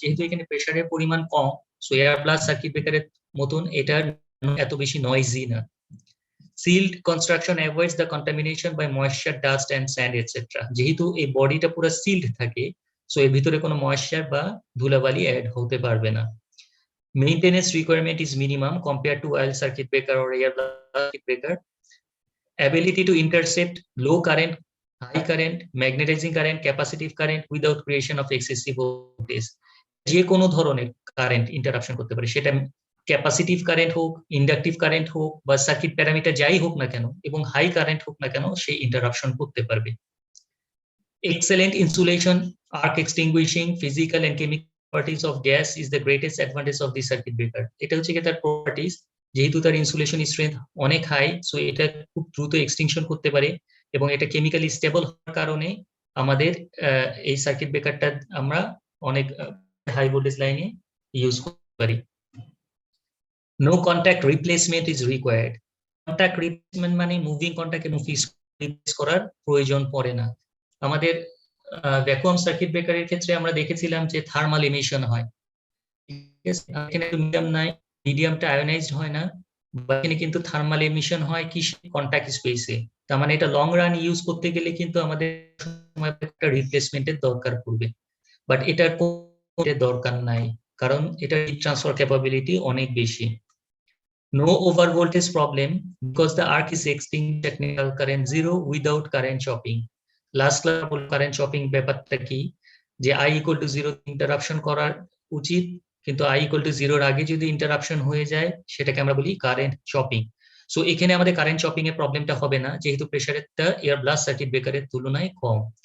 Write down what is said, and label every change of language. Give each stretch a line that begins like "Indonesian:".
Bangla: যেহেতু এখানে প্রেসারের পরিমাণ কম, সো এয়ার ব্লাস্ট সার্কিট ব্রেকারের মতন এটা এত বেশি নয়েজি না।
English: Sealed construction avoids the contamination by moisture, dust and sand etcetera.
Bangla: যেহেতু এই বডিটা পুরো সিল্ড থাকে, সো এর ভিতরে কোনো ময়েশ্চার বা ধুলাবালি অ্যাড হতে পারবে না।
English: Maintenance requirement is minimum compared to oil circuit breaker or air blast circuit breaker. Ability to intercept low current, high current, magnetizing current, capacitive current without creation of excessive voltage.
Bangla: যে কোনো ধরনের current interruption করতে পারে, সেটা capacitive current হোক, inductive current হোক বা circuit parameter যাই হোক না কেন, এবং হাই কারেন্ট হোক না কেন, সে ইন্টারাপশন করতে পারবে।
English: Excellent insulation, arc extinguishing, physical and chemical properties of gas is the greatest advantage of the circuit breaker.
Bangla: এটা হচ্ছে কি তার প্রপার্টিজ, যেহেতু তার ইনসুলেশন স্ট্রেংথ অনেক হাই, সো এটা খুব দ্রুত এক্সটিংশন করতে পারে এবং এটা কেমিক্যালি স্টেবল হওয়ার কারণে আমাদের এই সার্কিট ব্রেকারটা আমরা অনেক হাই ভোল্টেজ লাইনে ইউজ করতে পারি।
English: No contact replacement is required.
Bangla: Contact replacement মানে মুভিং কন্টাক্ট এবং ফিক্স রিপ্লেস করার প্রয়োজন পড়ে না। আমাদের ভ্যাকুয়াম সার্কিট ব্রেকারের ক্ষেত্রে আমরা দেখেছিলাম যে থার্মাল এমিশন হয়, এখানে মিডিয়াম নাই, মিডিয়ামটা আয়োনাইজড হয় না, এখানে কিন্তু থার্মাল এমিশন হয় কি কন্টাক্ট স্পেসে। তার মানে এটা লং রান ইউজ করতে গেলে কিন্তু আমাদের সময় একটা রিপ্লেসমেন্টের দরকার পড়বে, বাট এটার দরকার নাই, কারণ এটা হিট ট্রান্সফার ক্যাপাবিলিটি অনেক বেশি।
English: No over voltage problem because the arc is extinct technical current zero without current chopping. Last class
Bangla: current chopping ব্যাপারটা কি, যে I equal to 0 ইন্টারাপশন করার উচিত, কিন্তু I equal to 0 আগে যদি ইন্টারাপশন হয়ে যায় সেটাকে আমরা বলি কারেন্ট চপিং। সো এখানে আমাদের কারেন্ট চপিং এর প্রবলেমটা হবে না, যেহেতু প্রেসারেরটা এয়ার ব্লাস্ট সার্কিট ব্রেকারের তুলনায় কম।